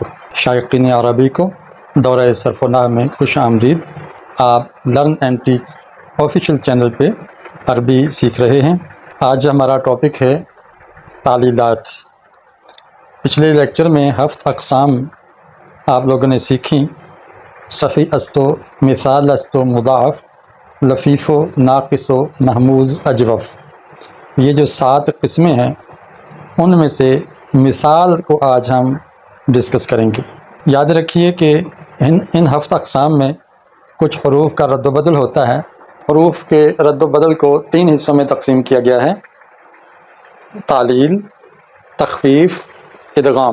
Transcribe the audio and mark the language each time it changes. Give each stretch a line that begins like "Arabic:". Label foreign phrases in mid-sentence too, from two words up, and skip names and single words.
Urdu: شائقین عربی کو دورہ صرف و نحو میں خوش آمدید۔ آپ لرن اینڈ ٹیچ آفیشیل چینل پہ عربی سیکھ رہے ہیں۔ آج ہمارا ٹاپک ہے تعلیلات۔ پچھلے لیکچر میں 7 اقسام آپ لوگوں نے سیکھی: صحیح است و مثال است و مضاعف، لفیف و ناقص و محموز اجوف۔ یہ جو 7 قسمیں ہیں ان میں سے مثال کو آج ہم ڈسکس کریں گے۔ یاد رکھیے کہ ان 7 اقسام میں کچھ حروف کا رد و بدل ہوتا ہے۔ حروف کے رد و بدل کو 3 حصوں میں تقسیم کیا گیا ہے: تعلیل، تخفیف، ادغام۔